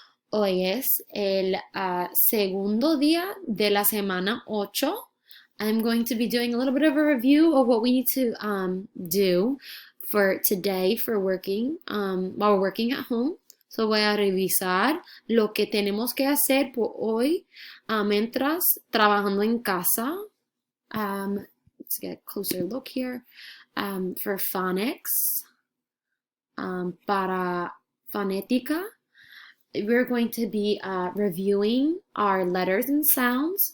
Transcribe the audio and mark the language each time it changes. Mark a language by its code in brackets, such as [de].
[es] Hoy es el segundo día de la semana 8. [en] I'm going to be doing a little bit of a review of what we need to do for today for working while we're working at home. [es] So voy a revisar lo que tenemos que hacer por hoy mientras trabajando en casa. [en] Let's get a closer look here. For phonics, [es] para fonética, [en] we're going to be reviewing our letters and sounds.